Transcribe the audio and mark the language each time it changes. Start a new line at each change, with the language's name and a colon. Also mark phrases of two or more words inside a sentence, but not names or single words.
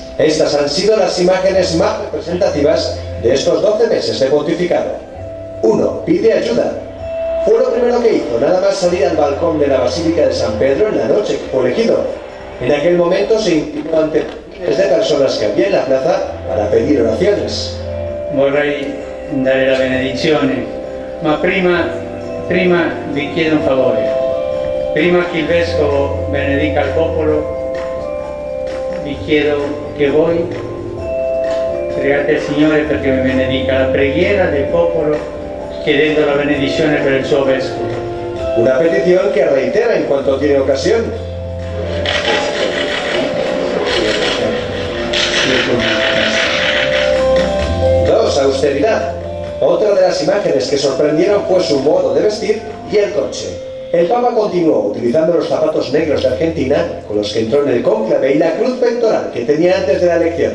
Spanish: Estas han sido las imágenes más representativas de estos 12 meses de pontificado. 1. Pide ayuda. Fue lo primero que hizo, nada más salir al balcón de la Basílica de San Pedro en la noche que fue elegido. En aquel momento se inclinó ante miles de personas que había en la plaza para pedir oraciones.
Italian: Vorrei dare la benedizione, ma prima vi chiedo un favore. Prima che il Vescovo benedica il popolo, vi chiedo che voi pregate il Signore perché mi benedica la preghiera del popolo, chiedendo la benedizione per il suo Vescovo.
Spanish: Una petición que reitera en cuanto tiene ocasión. 2. Austeridad. Otra de las imágenes que sorprendieron fue su modo de vestir y el coche. El Papa continuó utilizando los zapatos negros de Argentina, con los que entró en el cónclave, y la cruz pectoral que tenía antes de la elección.